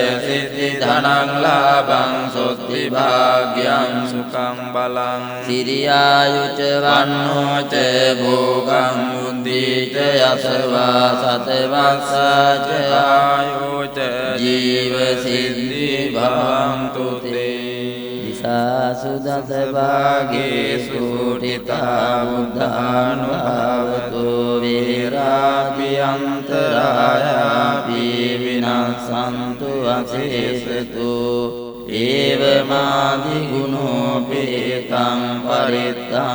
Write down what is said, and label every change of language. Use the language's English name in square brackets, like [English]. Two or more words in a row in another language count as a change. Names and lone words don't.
[Pali] සිද්ධි ධනං ලාභං සොත්ති භාග්‍යං සුඛං බලං සිරියායුච වන්නෝච භෝගං උද්දීච යසවා සතවස්සාච ආයුච ජීව සිද්ධි භවන්තු තේ දිසාසු දස භාගේසු ඨිතා බුද්ධානුභාවතු වේරාභ්‍යන්තරායාපි විනස්සන්තු අශේෂතු ඒවමාදි ගුණෝපේතං පරිත්තං